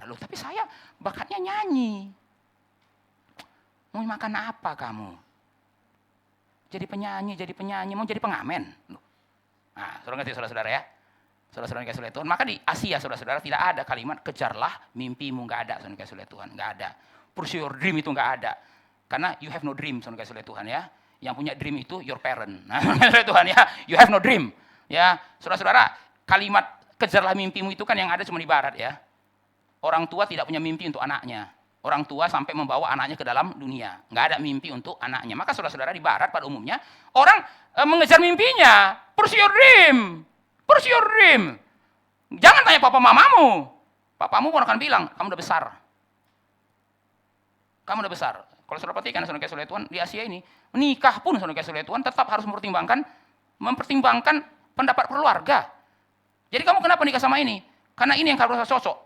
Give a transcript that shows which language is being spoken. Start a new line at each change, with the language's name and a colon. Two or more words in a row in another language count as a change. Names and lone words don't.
Indonesian: Loh, tapi saya bakatnya nyanyi. Mau makan apa kamu? Jadi penyanyi, mau jadi pengamen. Loh. Nah, saudara-saudara ya. Saudara-saudara kasih oleh Tuhan. Maka di Asia, saudara-saudara, tidak ada kalimat kejarlah mimpimu, nggak ada, saudara kasih oleh Tuhan, nggak ada.
English: Pursue your dream
Indonesian: itu nggak ada. Karena
English: you have no dream,
Indonesian: saudara kasih oleh Tuhan ya. Yang punya dream itu
English: your parent.
Indonesian: Nah, saudara Tuhan ya,
English: you have no dream.
Indonesian: Ya, saudara-saudara, kalimat kejarlah mimpimu itu kan yang ada cuma di barat ya. Orang tua tidak punya mimpi untuk anaknya. Orang tua sampai membawa anaknya ke dalam dunia. Nggak ada mimpi untuk anaknya. Maka saudara-saudara di barat pada umumnya, orang mengejar mimpinya.
English: Pursue your dream. Pursue your dream.
Indonesian: Jangan tanya papa mamamu. Papamu pun akan bilang, kamu udah besar. Kamu udah besar. Kalau saudara perhatikan, saudara kasih oleh Tuhan, di Asia ini, menikah pun saudara kasih oleh Tuhan tetap harus mempertimbangkan pendapat keluarga. Jadi kamu kenapa nikah sama ini? Karena ini yang kamu rasa cocok.